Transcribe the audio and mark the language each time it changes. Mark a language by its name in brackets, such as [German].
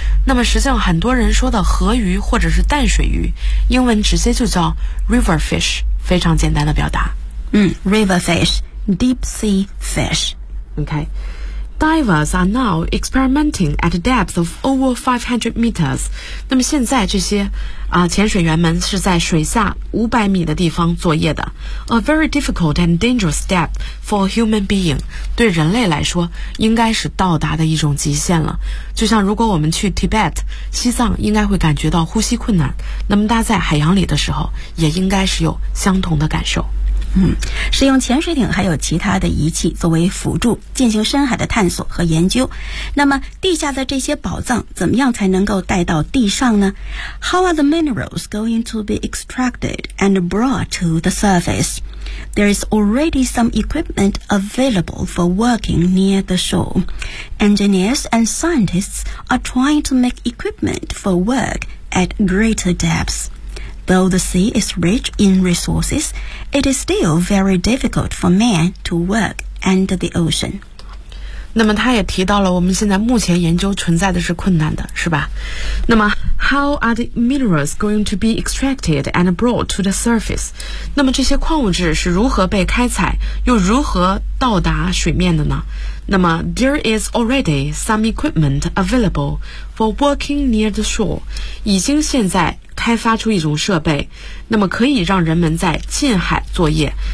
[Chinese] 那么实际上很多人说的河鱼或者是淡水鱼，英文直接就叫 river fish, 非常简单的表达。 [English] river fishDeep sea fish. Okay. Divers are now experimenting at a depth of over 500 meters. [Chinese] 那么现在这些潜水员们是在水下500米的地方作业的。 [English] A very difficult and dangerous depth for a human being. [Chinese] 对人类来说应该是到达的一种极限了。就像如果我们去 Tibet, 西藏，应该会感觉到呼吸困难。那么大家在海洋里的时候也应该是有相同的感受。使用潜水艇还有其他的仪器作为辅助进行深海的探索和研究。那么地下的这些宝藏怎么样才能够带到地上呢？ [English] How are the minerals going to be extracted and brought to the surface? There is already some equipment available for working near the shore. Engineers and scientists are trying to make equipment for work at greater depths. Though the sea is rich in resources, it is still very difficult for man to work under the ocean. [Chinese] 那么他也提到了我们现在目前研究存在的是困难的，是吧？ [English] 那么 How are the minerals going to be extracted and brought to the surface? [Chinese] 那么这些矿物质是如何被开采，又如何到达水面的呢？那么 [English] there is already some equipment available for working near the shore， [Chinese] 已经现在开发出一种设备，那么可以让人们在近海作业。